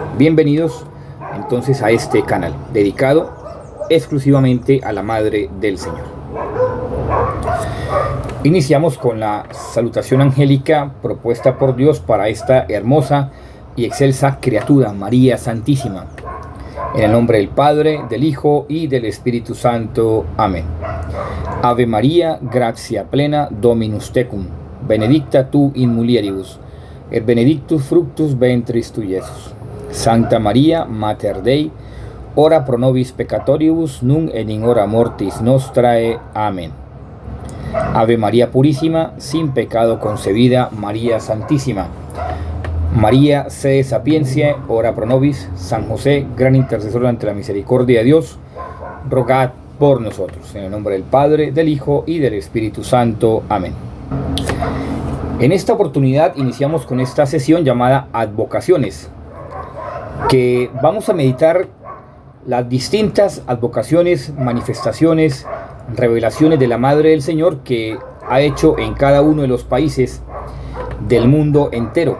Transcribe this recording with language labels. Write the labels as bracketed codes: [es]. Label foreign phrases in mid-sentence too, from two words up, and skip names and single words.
[es] Bienvenidos entonces a este canal dedicado exclusivamente a la Madre del Señor. Iniciamos con la salutación angélica propuesta por Dios para esta hermosa y excelsa criatura, María Santísima. En el nombre del Padre, del Hijo y del Espíritu Santo. Amén. [la] Ave María, gratia plena, Dominus tecum, benedicta tu in mulieribus, et benedictus fructus ventris tui, Iesus. Santa María, Mater Dei, ora pro nobis peccatoribus, nunc et in hora mortis nostrae. [es] Amén. Ave María Purísima, sin pecado concebida, María Santísima. [la] María, sede sapiencia, ora pro nobis. [es] San José, gran intercesor ante la misericordia de Dios, rogad por nosotros. En el nombre del Padre, del Hijo y del Espíritu Santo. Amén. En esta oportunidad iniciamos con esta sesión llamada Advocaciones, que vamos a meditar las distintas advocaciones, manifestaciones, revelaciones de la Madre del Señor que ha hecho en cada uno de los países del mundo entero.